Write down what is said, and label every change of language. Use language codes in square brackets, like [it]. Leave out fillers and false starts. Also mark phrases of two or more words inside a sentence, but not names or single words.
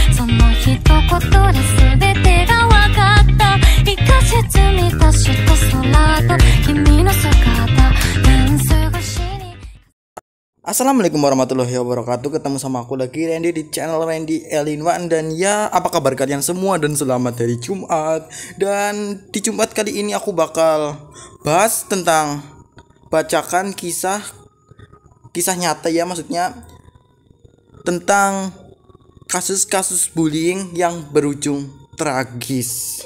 [ja] の一言で全てが分かった。一箇所満たした空と君の姿、過ごしに。 [ar] السلام عليكم ورحمة الله وبركاته. [id] Ketemu sama aku lagi, Randy, di channel Randy Elinwan. Dan ya, apa kabar kalian semua, dan selamat hari Jumat. Dan di Jumat kali ini aku bakal bahas tentang bacakan kisah nyata ya, maksudnya tentang kasus-kasus bullying yang berujung tragis.